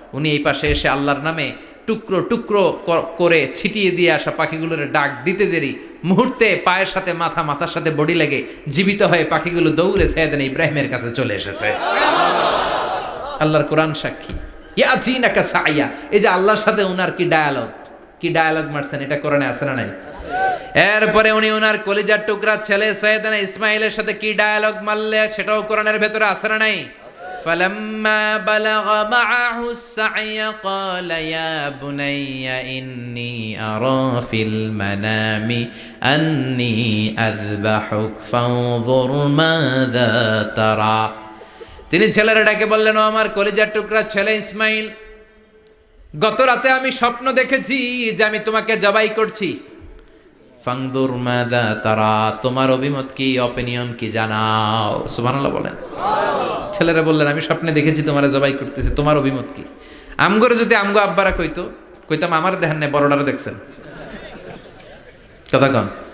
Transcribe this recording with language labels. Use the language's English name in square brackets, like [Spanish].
[Bangla] উনি এই পাশে এসে আল্লাহর নামে টুকরো টুকরো করে ছিটিয়ে দিয়ে আসা পাখিগুলোর ডাক দিতে দেরি, মুহূর্তে পায়ের সাথে মাথা, মাথার সাথে বডি লেগে জীবিত হয়ে পাখিগুলো দৌড়ে সাইয়েদনা ইব্রাহিমের কাছে চলে এসেছে। আল্লাহর কোরআন সাক্ষী। ইয়াতিনাকা সায়া, এই যে আল্লাহর সাথে উনার কি ডায়ালগ মারছেন, এটা কোরআনে আছে না নাই? এরপরে উনি ওনার কলিজার টুকরা ছেলে সাইয়েদনা ইসমাইলের সাথে কি ডায়ালগ মারলে, সেটাও কোরআনের ভেতরে আছে না নাই? [Arabic] فلما بلغ معه السعي قال يا بني إني أرى في المنام أني أذبحك فانظر ماذا ترى। [Bangla] তিনি ছেলেরা ডাকে বললেন, ও আমার কলিজার টুকরা ছেলে ইসমাইল, গত রাতে আমি স্বপ্ন দেখেছি যে আমি তোমাকে জবাই করছি। [Arabic] ফাংদুর মাযা তারা, [Bangla] তোমার অভিমত কি, অপিনিয়ন কি জানাও। সুবহানাল্লাহ বলেন। ছেলেরা বললেন, আমি স্বপ্নে দেখেছি তোমারে জবাই করতেছি, তোমার অভিমত কি? আমগরে যদি আমগো আব্বারা কইতাম আমার দেখেন না, বড়ডারে দেখছেন। কথা কন।